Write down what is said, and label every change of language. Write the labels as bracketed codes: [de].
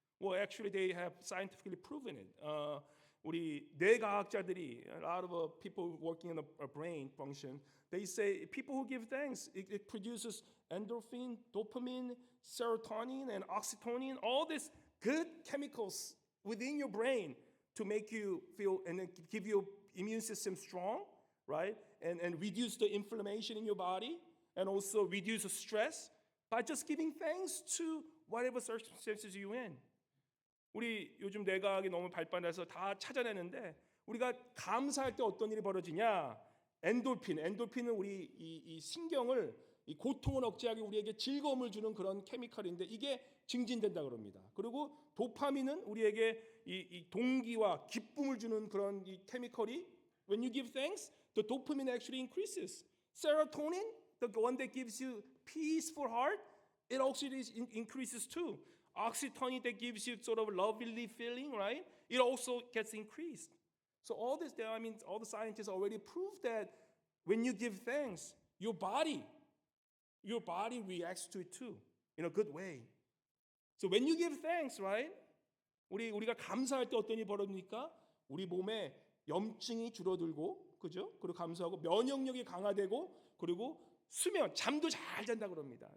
[en] Well, actually, they have scientifically proven it. [ko] 우리 뇌과학자들이, [en] a lot of people working in a brain function, they say people who give thanks, it produces endorphin, dopamine, serotonin, and oxytocin, all these good chemicals within your brain to make you feel and give your immune system strong, right? And reduce the inflammation in your body and also reduce the stress by just giving thanks to whatever circumstances you're in. [ko] 우리 요즘 뇌과학이 너무 발달해서 다 찾아내는데 우리가 감사할 때 어떤 일이 벌어지냐? 엔돌핀은 우리 이 신경을 이 고통을 억제하기 우리에게 즐거움을 주는 그런 케미컬인데 이게 증진된다 그럽니다. 그리고 도파민은 우리에게 이 동기와 기쁨을 주는 그런 이 케미컬이 [en] when you give thanks, the dopamine actually increases. Serotonin, the one that gives you peaceful heart, it actually increases too. Oxytocin that gives you sort of lovely feeling, right? It also gets increased. So all this, all the scientists already proved that when you give thanks, your body reacts to it too in a good way. So when you give thanks, right? [ko] 우리가 감사할 때 어떤 일이 벌어집니까? 우리 몸에 염증이 줄어들고 그죠? 그리고 감수하고 면역력이 강화되고 그리고 수면, 잠도 잘 잔다 그럽니다.